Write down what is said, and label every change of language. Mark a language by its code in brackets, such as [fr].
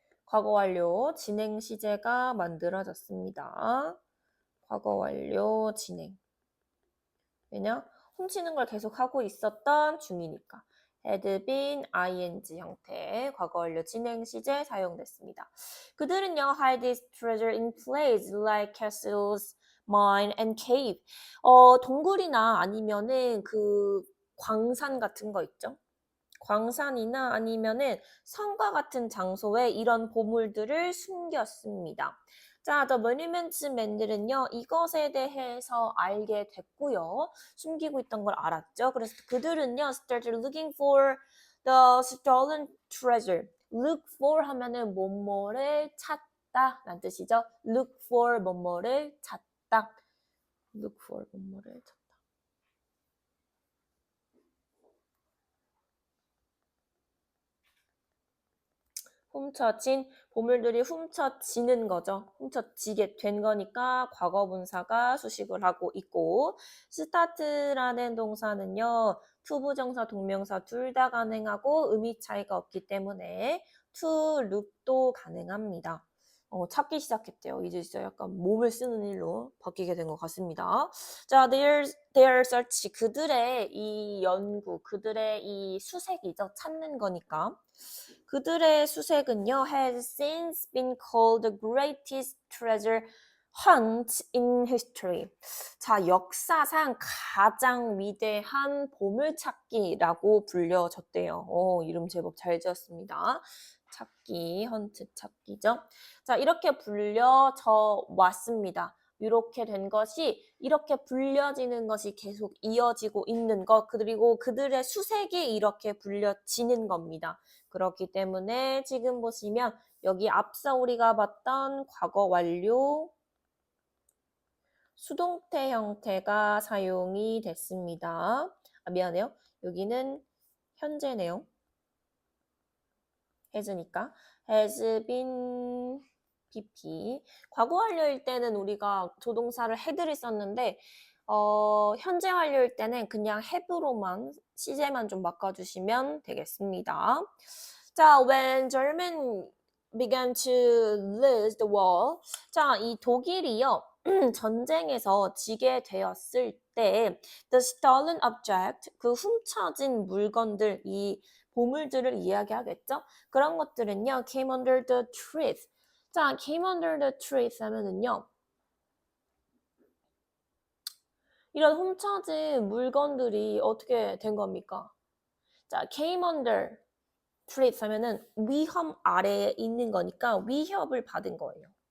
[ko] 과거 완료, 진행 시제가 만들어졌습니다. 과거 완료, 진행. 왜냐? 훔치는 걸 계속 하고 있었던 중이니까. had been, ing 형태, 과거 완료 진행 시제 사용됐습니다. 그들은요, [en] hide this treasure in places like castles, mine, and cave. [ko] 동굴이나 아니면은 그 광산 같은 거 있죠? 광산이나 아니면은 성과 같은 장소에 이런 보물들을 숨겼습니다. 자, The Monuments Men들은요, 이것에 대해서 알게 됐고요. 숨기고 있던 걸 알았죠. 그래서 그들은요, [en] started looking for the stolen treasure. [ko] Look for 하면은 뭐뭐를 찾다 라는 뜻이죠. Look for 뭐뭐를 찾다. Look for 뭐뭐를 찾다. 훔쳐진 보물들이 훔쳐지는 거죠. 훔쳐지게 된 거니까 과거 분사가 수식을 하고 있고 start라는 동사는요. 투부정사, 동명사 둘 다 가능하고 의미 차이가 없기 때문에 to look도 가능합니다. 찾기 시작했대요. 이제 진짜 약간 몸을 쓰는 일로 바뀌게 된 것 같습니다. 자, [en] their search, [ko] 그들의 이 연구, 그들의 이 수색이죠. 찾는 거니까. 그들의 수색은요, [en] has since been called the greatest treasure hunt in history. [ko] 자, 역사상 가장 위대한 보물찾기라고 불려졌대요. 이름 제법 잘 지었습니다. 찾기, 헌트 찾기죠. 자, 이렇게 불려져 왔습니다. 이렇게 된 것이 이렇게 불려지는 것이 계속 이어지고 있는 것, 그리고 그들의 수색이 이렇게 불려지는 겁니다. 그렇기 때문에 지금 보시면 여기 앞서 우리가 봤던 과거 완료 수동태 형태가 사용이 됐습니다. 미안해요. 여기는 현재네요. has니까 has been pp. 과거 완료일 때는 우리가 조동사를 had를 썼는데 현재 완료일 때는 그냥 have로만 시제만 좀 바꿔주시면 되겠습니다. [en] 자, when German began to lose the war. [ko] 자, 이 독일이요. 전쟁에서 지게 되었을 때 [en] the stolen object, [ko] 그 훔쳐진 물건들, 이 보물들을 이야기하겠죠? 그런 것들은요, [en] came under the threat. [ko] 자, [en] came under the threat [ko] 하면은요, 이런 훔쳐진 물건들이 어떻게 된 겁니까? 자, [en] came under threat [ko] 하면은 위험 아래에 있는 거니까 위협을 받은 거예요.